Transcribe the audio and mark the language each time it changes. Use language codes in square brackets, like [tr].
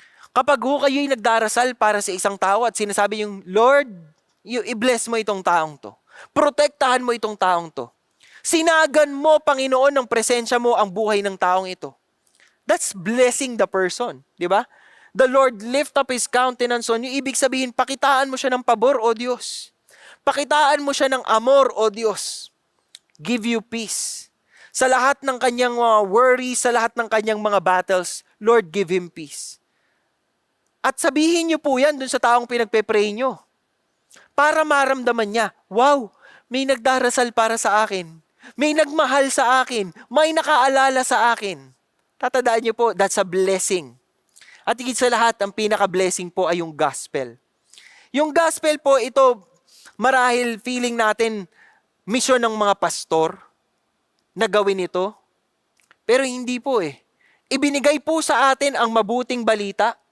[tl] Kapag kayo'y nagdarasal para sa isang tao at sinasabi yung, Lord, i-bless mo itong taong to. Protektahan mo itong taong to. Sinagan mo, Panginoon, ng presensya mo ang buhay ng taong ito. [en] That's blessing the person. [tl] Di ba? [en] The Lord lift up His countenance on you. [tl] Ibig sabihin, pakitaan mo siya ng pabor, O Diyos. Pakitaan mo siya ng amor, O Diyos. [en] Give you peace. [tl] Sa lahat ng kanyang mga worries, sa lahat ng kanyang mga battles, Lord, [en] give him peace. [tl] At sabihin niyo po yan dun sa taong pinagpe-pray niyo. Para maramdaman niya, wow, may nagdarasal para sa akin. May nagmahal sa akin. May nakaalala sa akin. Tatandaan niyo po, [en] that's a blessing. [tl] At higit sa lahat, ang pinaka-blessing po ay yung gospel. Yung gospel po, ito, marahil feeling natin, mission ng mga pastor na gawin ito. Pero hindi po Ibinigay po sa atin ang mabuting balita.